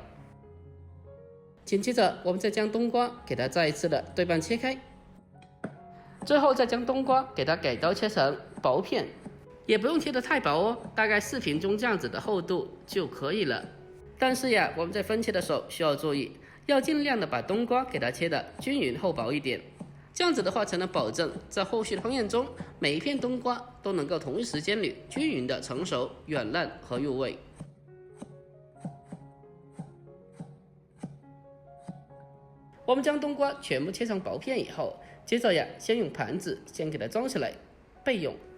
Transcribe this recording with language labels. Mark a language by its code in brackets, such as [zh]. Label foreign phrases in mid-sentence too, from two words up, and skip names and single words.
[zh] 緊接着，我們再將冬瓜給它再一次的對半切開，最後再將冬瓜給它改刀切成薄片，也不用切得太薄哦，大概4平中這樣子的厚度就可以了。但是呀，我們在分切的時候需要注意，要盡量的把冬瓜給它切得均勻厚薄一點。這樣子的話，才能保證在後續的烹飪中，每一片冬瓜都能夠同一時間裏均勻的成熟、軟爛和入味。我們將冬瓜全部切成薄片以後，接着先用盤子先給它裝起來，備用。